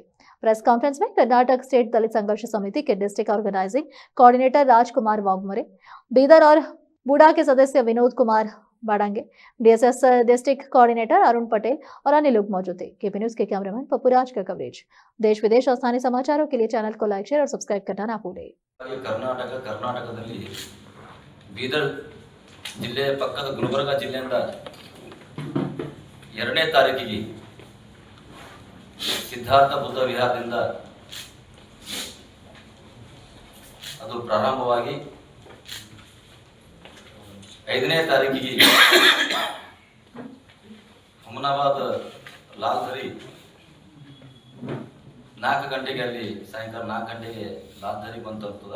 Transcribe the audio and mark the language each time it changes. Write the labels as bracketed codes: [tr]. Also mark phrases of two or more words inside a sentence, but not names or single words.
[en] press conference [hi] में कर्नाटक स्टेट दलित संघर्ष समिति के [en] district organising coordinator [hi] राजकुमार वाघमोरे, बीदर और बूढ़ा के सदस्य विनोद कुमार बाडांगे, डीएसएस [en] district coordinator [hi] अरुण पटेल और अन्य लोग मौजूद थे। केपी न्यूज के कैमरामैन पप्पूराज का कवरेज। देश विदेश और स्थानीय समाचारों के लिए चैनल को लाइक, शेयर और सब्सक्राइब करना ना भूलें। [kn] कर्नाटकದಲ್ಲಿ ಬೀದರ್ ಜಿಲ್ಲೆ ಪಕ್ಕದ ಗುಲ್ಬರ್ಗ ಜಿಲ್ಲೆಯಿಂದ 2ನೇ ತಾರೀಕಿಗೆ ಸಿದ್ಧಾರ್ಥ ಬುದ್ಧ ವಿಹಾರದಿಂದ ಅದು ಪ್ರಾರಂಭವಾಗಿ 5ನೇ ತಾರೀಕಿಗೆ ಹುಮನಾಬಾದ್ ಲಾಲ್ಧರಿ 4 ಗಂಟೆಗೆ ಅಲ್ಲಿ ಸಾಯಂಕಾಲ 4 ಗಂಟೆಗೆ ಲಾಲ್ಧರಿ ಬಂದು ತಲುಪ್ತದೆ।